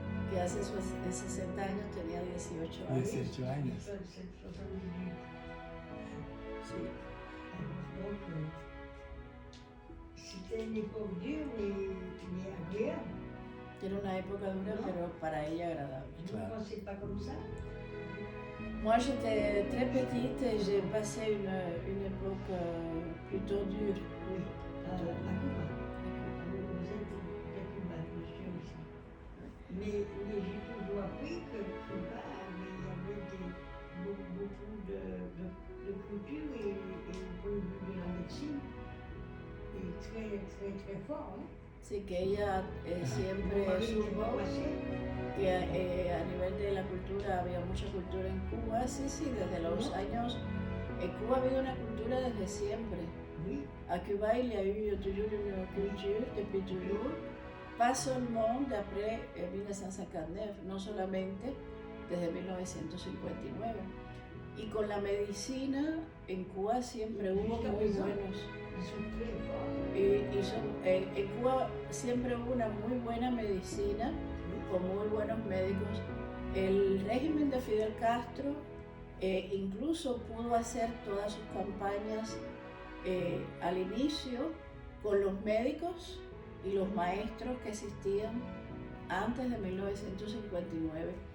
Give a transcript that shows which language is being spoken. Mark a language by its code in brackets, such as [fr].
[es] Que hace 60 años tenía 18 años. 18 años. [fr] C'est 78. [es] Sí. [fr] Donc, c'était une époque dure, mais agréable. [es] Era una época dura, No. pero para ella agradable. [fr] Vous ne [es] Claro. [fr] pensez pas comme ça? Moi, j'étais très petite et j'ai passé une époque plutôt dure. Oui, à Cuba. Vous êtes de Cuba, monsieur aussi. Mais j'ai toujours appris que Cuba, il y avait beaucoup de culture et au point de vue de la médecine, et très, très, très fort. Hein? [es] Así que ella siempre supo que a nivel de la cultura había mucha cultura en Cuba. Sí, desde los años. En Cuba ha habido una cultura desde siempre. [fr] Oui. À Cuba, il y a eu toujours une culture depuis toujours, pas seulement d'après 1959, [es] no solamente desde 1959. Y con la medicina en Cuba siempre hubo muy buenos. [fr] Ils sont très forts. [es] En Cuba siempre hubo una muy buena medicina, con muy buenos médicos. El régimen de Fidel Castro incluso pudo hacer todas sus campañas al inicio con los médicos y los maestros que existían antes de 1959.